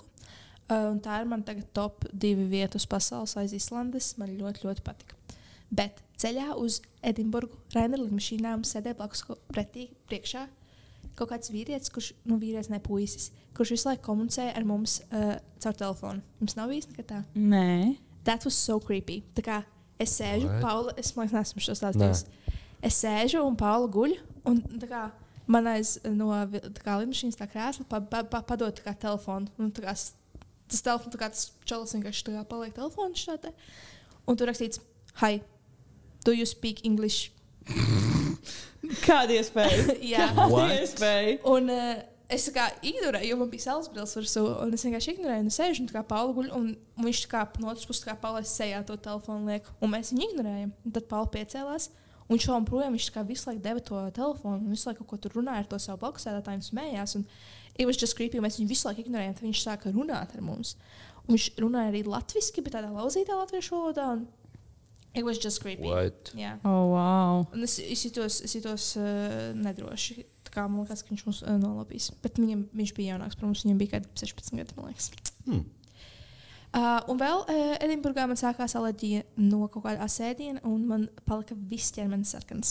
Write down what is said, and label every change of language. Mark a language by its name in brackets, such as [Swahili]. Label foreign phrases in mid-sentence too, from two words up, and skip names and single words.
[Latvian] Un tā ir man tagad top 2 vietas pasaules aiz Islandes. Man ļoti, ļoti patika. Bet ceļā uz Edinburgu Rainer lidmašīnām sēdēja blakus pretī priekšā kaut kāds vīrietis, vīrietis ne puisis, kurš visu laiku komunicēja ar mums caur telefonu. Jums nav bijis nekad tā? Nē. [English] That was so creepy. [Latvian] Tā kā es sēžu, Paula, es neesmu šo stāstījis. Es sēžu un Paula guļ, un tā kā man aiz no lidmašīnas tā krēsla padod tā kā telefonu. Un tā kā tas telefons, tā kā tas čalis vienkārši tā kā paliek telefonu šādā. Un tur rakstīts, [English] hi, do you speak English? [Latvian] Kāda iespēja? Jā, kāda iespēja? Un es tā kā ignorēju, jo man bija saulesbrīlis virsū, un es vienkārši ignorēju, un sēžu, un tā kā Paula guļ, un viņš tā kā no otras puses tā kā palaist sejā to telefonu lieku, un mēs viņu ignorējam. Un tad Paula piecēlās, un šo un projām viņš tā kā visu laiku deva to telefonu, un visu laiku kaut ko tur runāja ar to savu blakusēdētāju un smējās, un [English] it was just creepy, [Latvian] mēs viņu visu laiku ignorējam, tad viņš sāka runāt ar mums. Un viņš runāja arī latviski, bet tādā lauzītā latviešu valodā, un [English] it was just creepy. What? [Latvian] Jā. [English] Oh, wow. [Latvian] Un es jutos nedroši. Tā kā man liekas, ka viņš mums nolapīs. Bet viņš bija jaunāks par mums. Viņam bija kādi 16 gadi, man liekas. Un vēl Edinburgā man sākās alerģija no kaut kāda asēdiena, un man palika viss ķermenis sarkans.